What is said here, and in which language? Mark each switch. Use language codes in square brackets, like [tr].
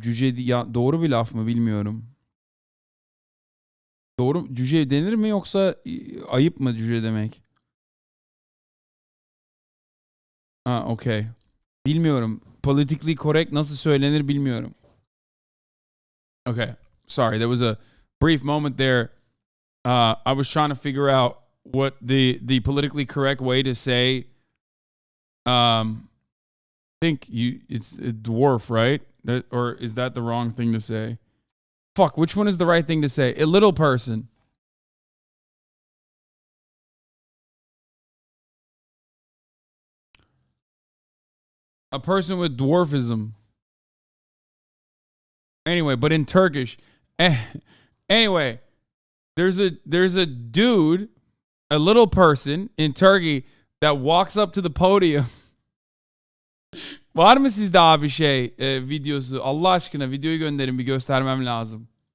[tr] Cüce doğru bir laf mı bilmiyorum. Doğru cüce denir mi yoksa ayıp mı cüce demek? Ha, okay. Bilmiyorum. [en] Politically correct [tr] nasıl söylenir bilmiyorum. [en] Okay. Sorry, there was a brief moment there. I was trying to figure out what the politically correct way to say. I think it's a dwarf, right? Or is that the wrong thing to say? Fuck, which one is the right thing to say? A little person. A person with dwarfism. Anyway, but in Turkish. Anyway, there's a dude, a little person in Turkey that walks up to the podium. [tr] Var mı sizde abi videosu? Allah aşkına videoyu gönderin, bir göstermem lazım.